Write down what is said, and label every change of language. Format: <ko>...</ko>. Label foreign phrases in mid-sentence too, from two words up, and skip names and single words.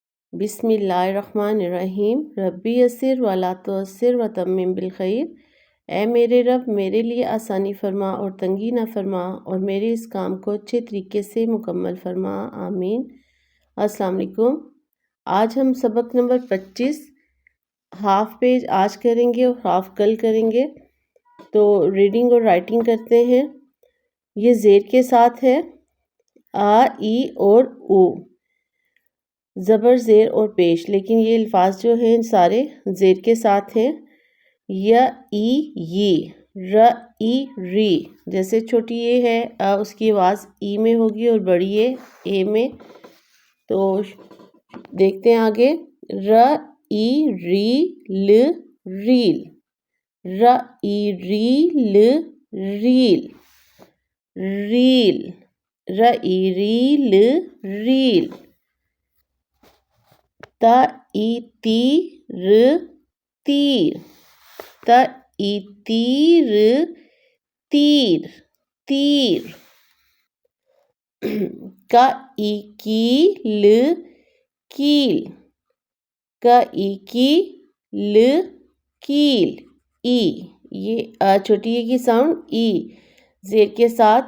<ar>بسم الله الرحمن الرحيم. ربي يسر ولا تعسر وتمم بالخير.</ar> <hi>ऐ मेरे रब, मेरे लिए आसानी फरमा और तंगी ना फरमा, और मेरे इस काम को अच्छे तरीके से मुकम्मल फरमा, आमीन।</hi> <ar>السلام عليكم.</ar> <hi>आज हम सबक नंबर 25</hi> <en>half page</en> <hi>आज करेंगे और हाफ कल करेंगे। तो रीडिंग और राइटिंग करते हैं। ये ज़ेर के साथ है, आ, ई और ऊ, ज़बर ज़ेर और पेश, लेकिन ये अल्फाज जो हैं सारे ज़ेर के साथ हैं। य, ई, ये, र, ई, री। जैसे छोटी ये है उसकी आवाज़ ई में होगी और बड़ी ये ए में। तो देखते हैं आगे। र, ई, री, ल, रील। र, ई, री, ल, रील, रील। र, ई, री, ल, रील। त, ई, ती, र, तीर। त, ई, ती, र, तीर, तीर। क, ई, की, ल, कील। क, ई, की, ल, कील, ई। ये छोटी ए की साउंड ई ज़ेर के साथ।</hi>